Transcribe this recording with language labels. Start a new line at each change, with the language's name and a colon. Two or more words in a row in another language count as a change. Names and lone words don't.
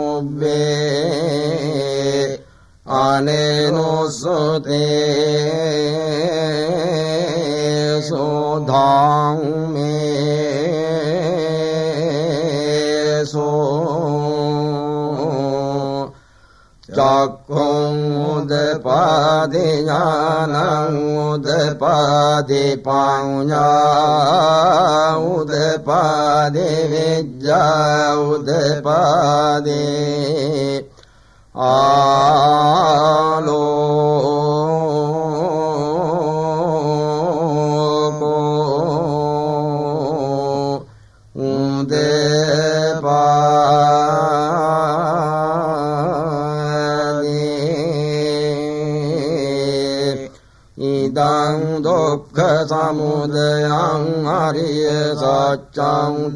Pali: පුබ්බේ අනේනොසුතේ සෝධං මේ සෝ චක්ඛුං උදපාදි ඥානං උදපාදි පඤ්ඤා උදපාදි විද්‍යා උදපාදි ආලෝකෝ ඉදං දුක්ඛ සමුදයං අරිය සත්‍යං